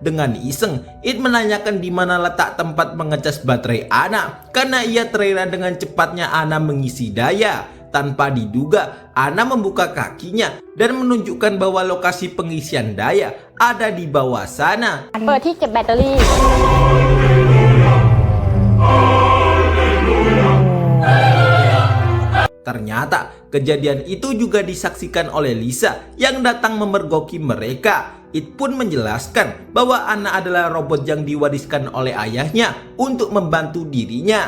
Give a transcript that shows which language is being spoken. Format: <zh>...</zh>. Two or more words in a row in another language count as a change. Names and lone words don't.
<id>Dengan iseng, It menanyakan di mana letak tempat mengecas baterai Ana karena ia terheran dengan cepatnya Ana mengisi daya. Tanpa diduga, Ana membuka kakinya dan menunjukkan bahwa lokasi pengisian daya ada di bawah sana.</id> <th>เปิดที่เก็บแบตเตอรี่</th> <id>Ternyata kejadian itu juga disaksikan oleh Lisa yang datang memergoki mereka. It pun menjelaskan bahwa Ana adalah robot yang diwariskan oleh ayahnya untuk membantu dirinya.</id>